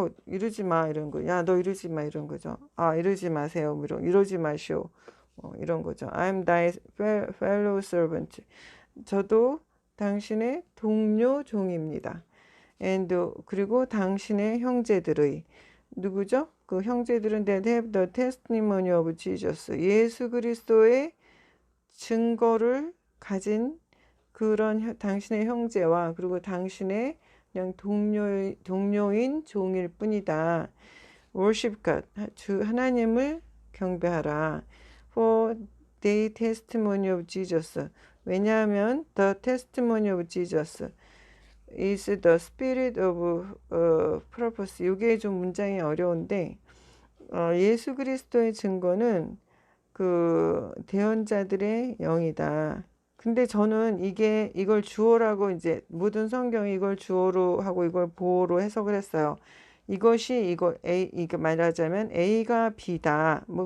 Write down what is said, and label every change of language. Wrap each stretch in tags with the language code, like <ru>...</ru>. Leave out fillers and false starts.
<ko>이러지 마 이런 거. 야, 너 이러지 마 이런 거죠. 이러지 마세요. 이러지 마시오. 이런 거죠.</ko> <en>I'm thy fellow servant.</en> <ko>저도 당신의 동료 종입니다. And 그리고 당신의 형제들의 누구죠? 그 형제들은</ko> <en>that have the testimony of Jesus.</en> <ko>예수 그리스도의 증거를 가진 그런 당신의 형제와 그리고 당신의 그냥 동료인 종일 뿐이다.</ko> <en>Worship God.</en> <ko>하나님을 경배하라.</ko> <en>For the testimony of Jesus.</en> <ko>왜냐하면</ko> <en>the testimony of Jesus is the spirit of purpose.</en> <ko>이게 좀 문장이 어려운데 예수 그리스도의 증거는 그 대언자들의 영이다. 근데 저는 이걸 주어라고 이제 모든 성경이 이걸 주어로 하고 이걸 보어로 해석을 했어요. 이것이 이거 말하자면 A가 B다.</ko>